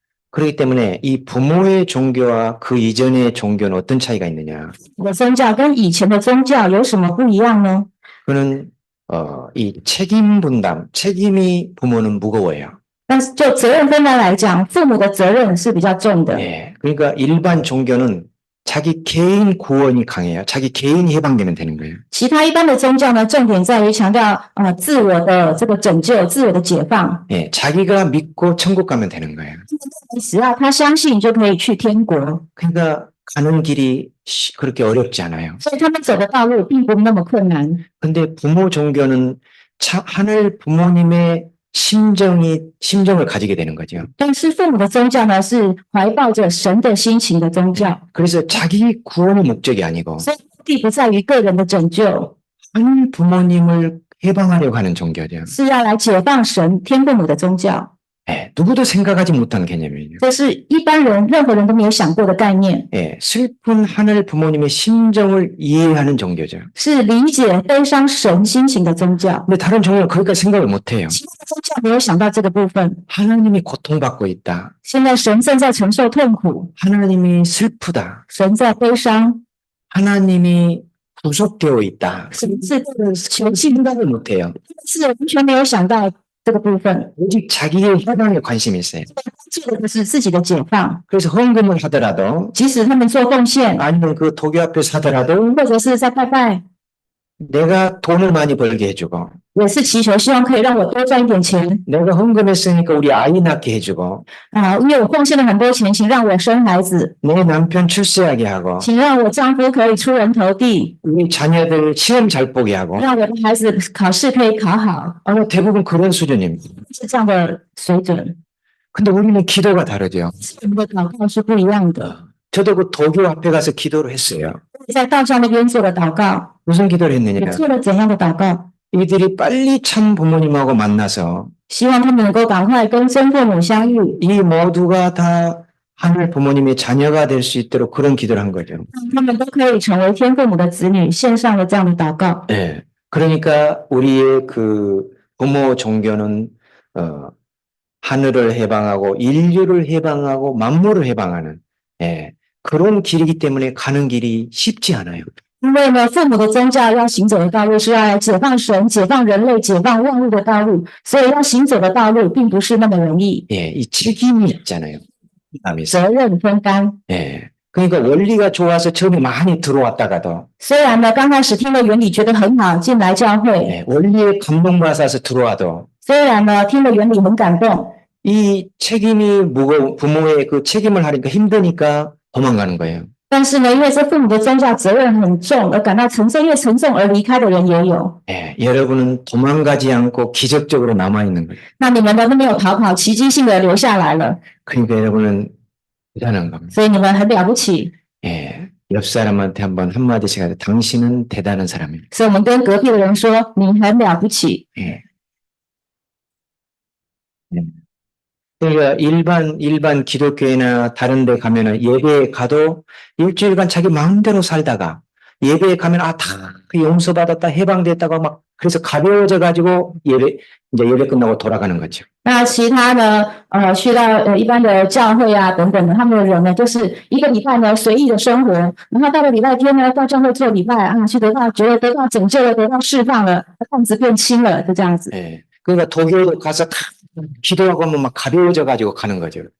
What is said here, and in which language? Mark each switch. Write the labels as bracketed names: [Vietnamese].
[Korean] 그렇기 때문에 이 부모의 종교와 그 이전의 종교는 어떤 차이가 있느냐? [Chinese] 我的宗教跟以前的宗教有什么不一样呢？ [Korean] 그는 이 책임 분담, 책임이 부모는 무거워요. [Chinese] 但是就责任分担来讲，父母的责任是比较重的。 [Korean] 그러니까 일반 종교는 자기 개인 구원이 강해요. 자기 개인이 해방되면 되는 거예요. [Chinese] 其他一般的宗教呢，重点在于强调自我的这个拯救、自我的解放。 [Korean] 자기가 믿고 천국 가면 되는 거예요. [Chinese] 只要他相信，就可以去天国。 [Korean] 그러니까 가는 길이 그렇게 어렵지 않아요. [Chinese] 所以他们走的道路并不那么困难。 [Korean] 근데 부모 종교는 하늘 부모님의 심정을 가지게 되는 거죠. [Chinese] 但是父母的宗教呢，是怀抱着神的心情的宗教， [Korean] 그래서 자기 구원의 목적이 아니고 [Chinese] 所以目的不在于个人的拯救， [Korean] 하늘 부모님을 해방하려고 하는 종교죠. [Chinese] 是要来解放神天父母的宗教。 [Korean] 누구도 생각하지 못한 개념이에요. [Chinese] 这是一般人任何人都没有想过的概念， [Korean] 슬픈 하늘 부모님의 심정을 이해하는 종교죠. [Chinese] 是理解悲伤神心情的宗教。 [Korean] 근데 다른 종교는 거기까지 생각을 못해요. [Chinese] 其他的宗教没有想到这个部分。 [Korean] 하나님이 고통받고 있다. [Chinese] 现在神正在承受痛苦， [Korean] 하나님이 슬프다. [Chinese] 神在悲伤， [Korean] 하나님이 구속되어 있다. [Chinese] 是囚禁， [Korean] 생각을 못해요. [Chinese] 是完全没有想到这个部分， [Korean] 오직 자기의 해방에 관심이 있어요. [Chinese] 做的是自己的解放。 [Korean] 그래서 헌금을 하더라도 [Chinese] 即使他们做奉献， [Korean] 아니면 그 도교 앞에서 하더라도 [Chinese] 或者是在拜拜， [Korean] 내가 돈을 많이 벌게 해주고 [Chinese] 也是祈求，希望可以让我多赚一点钱 [Korean] 내가 헌금했으니까 우리 아이 낳게 해주고 啊！ [Chinese] 因为我奉献了很多钱，请让我生孩子， [Korean] 내 남편 출세하게 하고 [Chinese] 请让我丈夫可以出人头地， [Korean] 우리 자녀들 시험 잘 보게 하고 [Chinese] 让我的孩子考试可以考好， [Korean] 대부분 그런 수준입니다. [Chinese] 是这样的水准。 [Korean] 근데 우리는 기도가 다르죠. [Chinese] 我们的祷告是不一样的。 [Korean] 저도 그 도교 앞에 가서 기도를 했어요. [Chinese] 在道教那边做的祷告， [Korean] 무슨 기도를 [Chinese] 你 [Korean] 했느냐? [Chinese] 做了怎样的祷告？ [Korean] 이들이 빨리 참 부모님하고 만나서 [Chinese] 希望他们能够赶快跟真父母相遇， [Korean] 이 모두가 다 하늘 부모님의 자녀가 될 수 있도록 그런 기도를 한 거죠. [Chinese] 让他们都可以成为天父母的子女，献上了这样的祷告。 [Korean] 예. 그러니까 우리의 그 부모 종교는 하늘을 해방하고 인류를 해방하고 만물을 해방하는 예. 그런 길이기 때문에 가는 길이 쉽지 않아요. [Chinese] 因为呢，父母的宗教要行走的道路是要来解放神、解放人类、解放万物的道路，所以要行走的道路并不是那么容易。 [Korean] 예. 이 책임이 있잖아요. 부담에서. [Chinese] 责任分担。 [Korean] 예. 그러니까 원리가 좋아서 처음에 많이 들어왔다가도 [Chinese] 虽然呢，刚开始听了原理觉得很好，进来教会； [Korean] 예. 원리에 감동받아서 들어와도 [Chinese] 虽然呢，听了原理很感动， [Korean] 이 책임이 무거운 부모의 그 책임을 하니까 힘드니까 도망가는 거예요. [Chinese] 但是呢，因为这父母的宗教责任很重，而感到沉重，因为沉重而离开的人也有。 [Korean] 예, 여러분은 도망가지 않고 기적적으로 남아있는 거예요. [Chinese] 那你们呢都没有逃跑，奇迹性的留下来了， [Korean] 그러니까 여러분은 대단한 겁니다. [Chinese] 所以你们很了不起。 [Korean] 예, 옆 사람한테 한번 한마디씩 하자. 당신은 대단한 사람이에요. [Chinese] 所以我们跟隔壁的人说，你很了不起。 [Korean] 예. 예. 그러니까 일반 기독교회나 다른 데 가면은 예배에 가도 일주일간 자기 마음대로 살다가 예배에 가면 다 용서받았다, 해방됐다고 막 그래서 가벼워져 가지고 예배 끝나고 돌아가는 거죠. [Chinese] 那其他呢，去到一般的教会啊等等的，他们的人呢，就是一个礼拜呢随意的生活，然后到了礼拜天呢，到教会做礼拜啊，去觉得得到拯救了，得到释放了，担子变轻了，就这样子。 [Korean] 예. 그러니까 도교도 가서 다 기도하고 하면 막 가벼워져 가지고 가는 거죠.